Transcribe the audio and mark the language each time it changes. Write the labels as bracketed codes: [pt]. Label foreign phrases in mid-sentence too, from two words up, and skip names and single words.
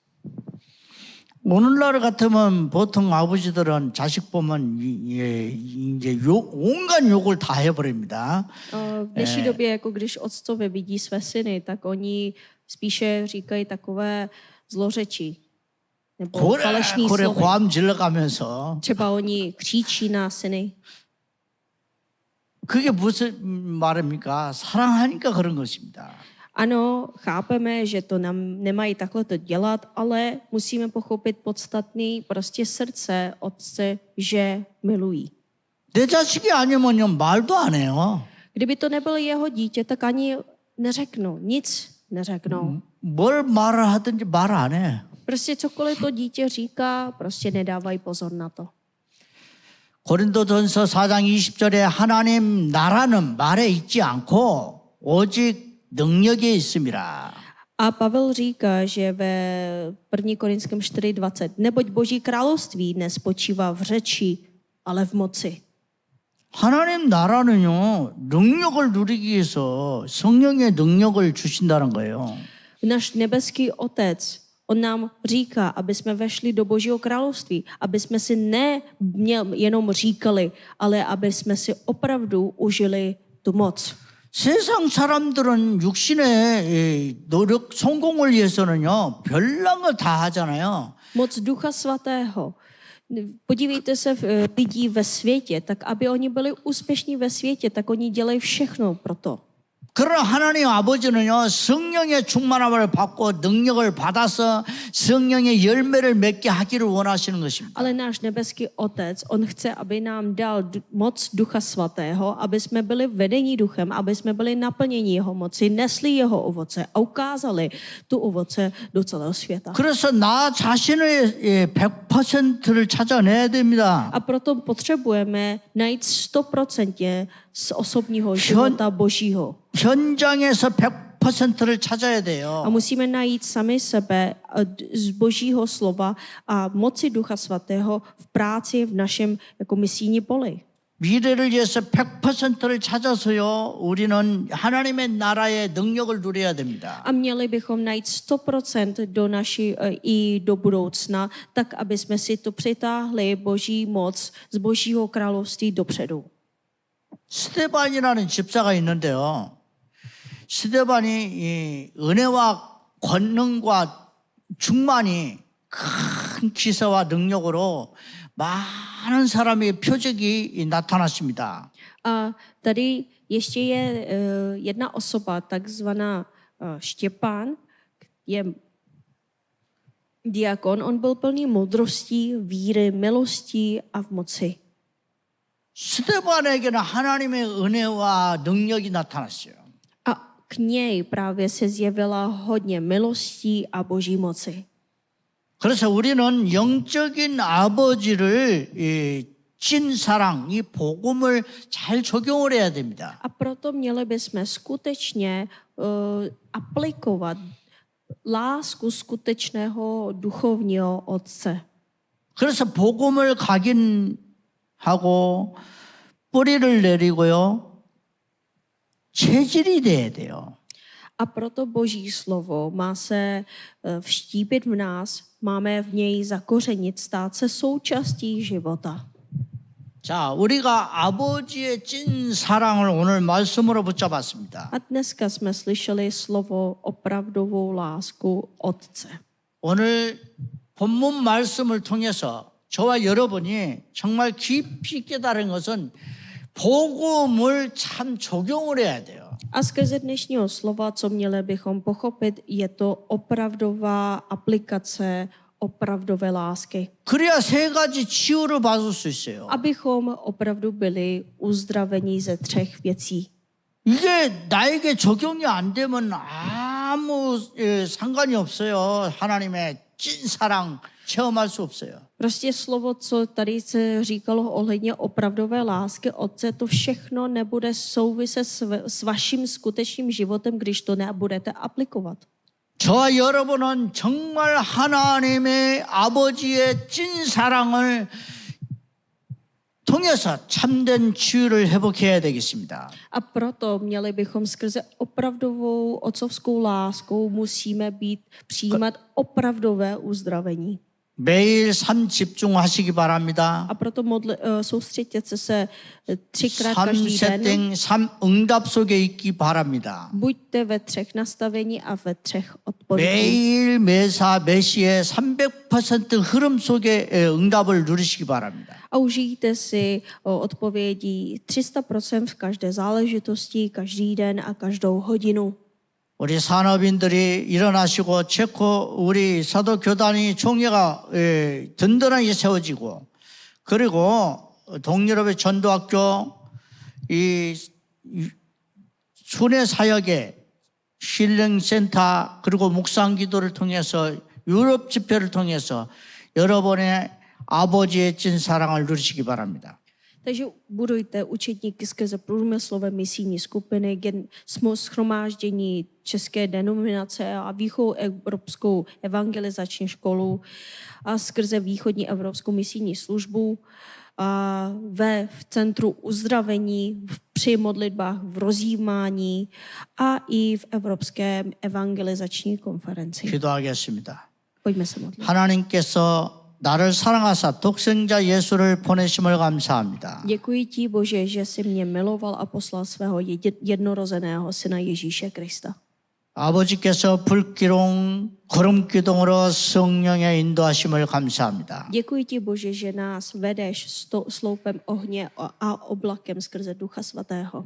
[ko] 오늘날 같으면 보통 아버지들은 자식 보면 이제 온갖 욕을 다 해버립니다. [cs] V dnešní době, jako když otcové vidí své syny, tak oni spíše říkají takové zlořečí nebo falešný [ko] 고래 [cs] slovy. [ko] 고함 질러가면서 [cs] Třeba oni křičí na syny. [ko] 그게 무슨 말입니까? 사랑하니까 그런 것입니다. [cs] Ano, chápeme, že to nám nemají takhle to dělat, ale musíme pochopit podstatný prostě srdce otce, že milují. [ko] 내 자식이 아니면요 말도 안 해요. [cs] Kdyby to nebylo jeho dítě, tak ani neřeknou, nic neřeknou. [ko] 뭘 말을 하든지 말 안 해. [cs] Prostě cokoliv to dítě říká, prostě nedávají pozor na to. [ko] 고린도전서 4장 20절에 하나님 나라는 말에 있지 않고 오직 능력에 있습니다. [cs] A Pavel říká, že ve 1. Korinském 4:20, neboť Boží království nespočívá v řeči, ale v moci. [ko] 하나님 나라는요 능력을 누리기 위해서 성령의 능력을 주신다는 거예요. [cs] Náš nebeský otec, on nám říká, aby jsme vešli do Božího království, aby jsme si jenom říkali, ale aby jsme si opravdu užili tu moc. [ko] 세상 사람들은 육신의 노력, 성공을 위해서는요 별난 다 하잖아요. [cs] Moc Ducha Svatého. Podívejte se lidí ve světě, tak aby oni byli úspěšní ve světě, tak oni dělají všechno pro to. [ko] 그러나 하나님 아버지는요, 성령의 충만함을 받고 능력을 받아서 성령의 열매를 맺게 하기를 원하시는 것입니다. [cs] Ale náš nebeský Otec, on chce, aby nám dal moc Ducha Svatého, aby jsme byli vedení duchem, aby jsme byli naplněni jeho moci, nesli jeho ovoce a ukázali tu ovoce do celého světa. [ko] 그래서 나 자신의 100%를 찾아내야 됩니다. [cs] A proto potřebujeme najít 100% z osobního života Božího. [ko] 현장에서 100%를 찾아야 [cs] A [ko] 돼요. [cs] musíme najít sami sebe z Božího slova a moci Ducha Svatého v práci v našem jako misijní poli. [ko] 미래를 위해서 100%를 찾아서요, 우리는 하나님의 나라의 능력을 누려야 됩니다. [cs] A měli bychom najít 100% do naší i do budoucna, tak aby jsme si to přitáhli Boží moc z Božího království dopředu. [ko] 스데반이라는 집사가 있는데요. 스데반이 이 은혜와 권능과 충만이 큰 기사와 능력으로 많은 사람의 표적이 나타났습니다. [cs] A tady ještě je jedna osoba, takzvaná Štěpán, je diakon, on byl plný moudrostí, víry, milostí a v moci. [ko] 스데반에게는 하나님의 은혜와 능력이 나타났어요. [cs] A k něj právě se zjevila hodně milostí a boží moci. [ko] 그래서 우리는 영적인 아버지를 찐 사랑, 이 복음을 잘 적용을 해야 됩니다. A proto měli bychom skutečně aplikovat lásku skutečného duchovního otce. 그래서 복음을 각인하고 뿌리를 내리고요. 체질이 돼야 돼요. [cs] A proto Boží slovo má se vštípit v nás, máme v něj zakořenit, stát se součástí života. [ko] 자, 우리가 아버지의 찐 사랑을 오늘 말씀으로 붙잡았습니다. [cs] A dneska jsme slyšeli slovo opravdovou lásku Otce. [ko] 오늘 본문 말씀을 통해서 저와 여러분이 정말 깊이 깨달은 것은 복음을 참 적용을 해야 돼요. [cs] A skrze dnešního slova, co měli bychom pochopit, je to opravdová aplikace opravdové lásky. [ko] 그래야 세 가지 치유를 받을 수 있어요. [cs] Abychom opravdu byli uzdraveni ze 3 věcí. [ko] 이게 나에게 적용이 안 되면 아무 상관이 없어요. 하나님의 찐 사랑 체험할 수 없어요. [cs] Prostě slovo, co tady se říkalo ohledně opravdové lásky Otce, to všechno nebude souviset s vaším skutečným životem, když to nebudete aplikovat. [ko] 저와 여러분은 정말 하나님의 아버지의 찐 사랑을 통해서 참된 치유를 회복해야 되겠습니다. [cs] A proto měli bychom skrze opravdovou otcovskou láskou musíme přijímat opravdové uzdravení. [ko] 매일 삶 집중하시기 바랍니다. [cs] A proto soustřeďte se 3krát každý [ko] 삶 [cs] den. [ko] 세팅, 삶 응답 속에 있기 바랍니다. [cs] Buďte ve 3 nastavení a ve 3 odpovědích. [ko] 매일 매사 매시에 300% 흐름 속에 응답을 누리시기 바랍니다. [cs] A užijte si odpovědí 300% v každé záležitosti, každý den a každou hodinu. [ko] 우리 산업인들이 일어나시고 체코 우리 사도 교단이 총회가 든든하게 세워지고 그리고 동유럽의 전도학교 이 순회 사역의 힐링센터 그리고 묵상기도를 통해서 유럽 집회를 통해서 여러분의 아버지의 찐 사랑을 누리시기 바랍니다. [cs] Takže budujte učedníky skrze průmyslové misijní skupiny, shromáždění české denominace a východoevropskou evangelizační školu a skrze východní evropskou misijní službu a v centru uzdravení, při modlitbách, v rozjímání a i v Evropské evangelizační konferenci. [ko] 기도하겠습니다. [cs] Pojďme se modlit. [ko] 하나님께서 나를 사랑하사 독생자 예수를 보내심을 감사합니다. [cs] Děkuji ti, Bože, že jsi mě miloval a poslal svého jednorozeného syna Ježíše Krista. [ko] 아버지께서 불기둥, 구름기둥으로 성령의 인도하심을 감사합니다. [cs] Děkuji ti, Bože, že nás vedeš sloupem ohně a oblakem skrze Ducha Svatého.